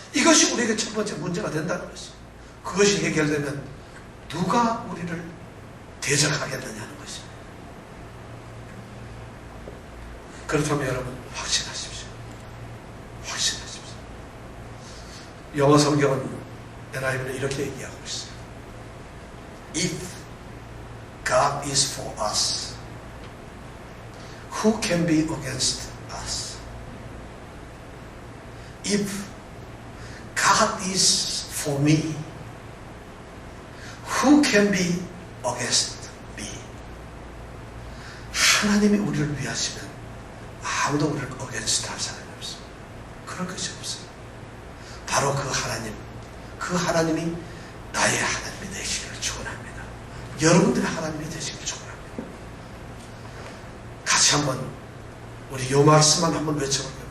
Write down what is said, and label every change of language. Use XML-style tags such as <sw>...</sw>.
<ko>이것이 우리에게 첫 번째 문제가 된다는 것이죠. 그것이 해결되면 누가 우리를 대적하겠느냐는 것입니다. 그렇다면 여러분 확신하십시오. 확신하십시오. 영어 성경은 NIV는 이렇게 얘기하고 있어요.</ko> <en>If God is for us, who can be against us? If God is for me, who can be against me?</en> <ko>하나님이 우리를 위하시면 아무도 우리를 against 할 사람이 없어요. 그럴 것이 없어요. 바로 그 하나님, 그 하나님이 나의 하나님이 되시기를 축원합니다. 여러분들의 하나님이 되시기를 축원합니다. 같이 한번 우리 요 말씀만 한번 외쳐볼게요.</ko>